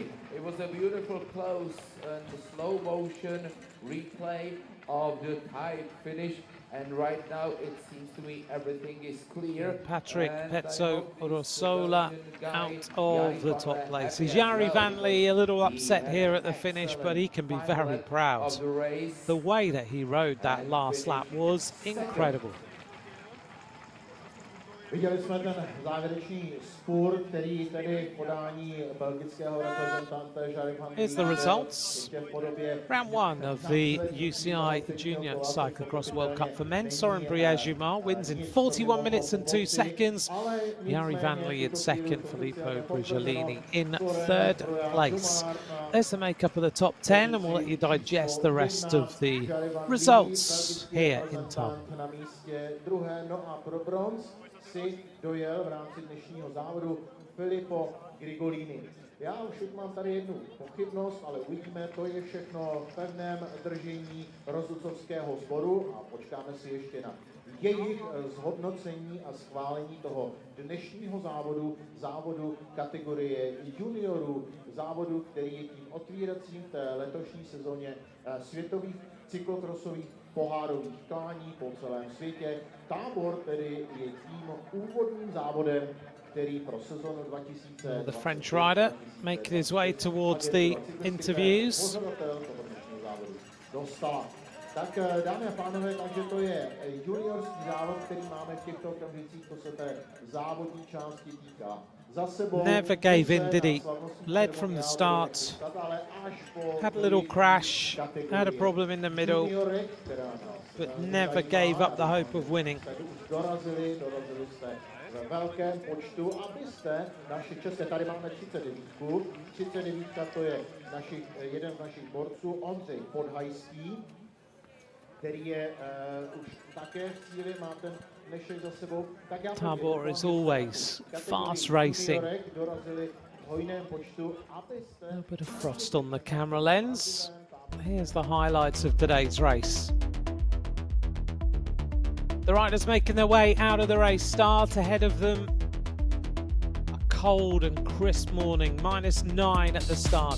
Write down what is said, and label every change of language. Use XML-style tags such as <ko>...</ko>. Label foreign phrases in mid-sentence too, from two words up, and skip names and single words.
<en>It was a beautiful close and slow motion replay of the tight finish, and right now it seems to me everything is clear. Patrick Pezzo Rossola out of the top places. Jari van der Lee a little upset here at the finish, but he can be very proud. The way that he rode that last lap was incredible.</en> <cs>Viděli jsme ten závěrečný spurt, který tedy podání belgického reprezentanta Jari van der Lee.</cs> <en>Here's the results. Round 1 of the UCI Junior Cyclo-cross World Cup for men. Soren Bruyère-Jumar wins in 41 minutes and 2 seconds. Jari van der Lee in second, Filippo Grigiolini in third place. There's the makeup of the top 10, and we'll let you digest the rest of the results here in Tábor.</en> <cs>Si dojel v rámci dnešního závodu Filippo Grigiolini. Já už mám tady jednu pochybnost, ale uvidíme, to je všechno v pevném držení rozhodcovského sboru a počkáme si ještě na jejich zhodnocení a schválení toho dnešního závodu kategorie juniorů, závodu, který je tím otvíracím v té letošní sezóně světových cyklokrosových pohárových klání po celém světě. Tábor tedy je tím úvodním závodem, který pro sezónu 2000.</cs> <en>The French rider making his way towards the interviews.</en> <cs>Tak dámy a pánové, takže to je juniorský závod, který máme v těchto okamžicích, to se té závodní části týká.</cs> <en>Never gave in, did he? Led from the start, had a little crash, had a problem in the middle, but never gave up the hope of winning.</en> <cs>Dorazili jste ve velkém počtu, abyste naši české, tady máme 39, 39 to je jeden z našich borců, Ondřej Podhajský, který je už také v cíli, má ten dnešek za sebou.</cs> <en>Tábor is always fast racing. A little bit of frost on the camera lens. Here's the highlights of today's race. The riders making their way out of the race start. Ahead of them, a cold and crisp morning, -9 at the start.</en>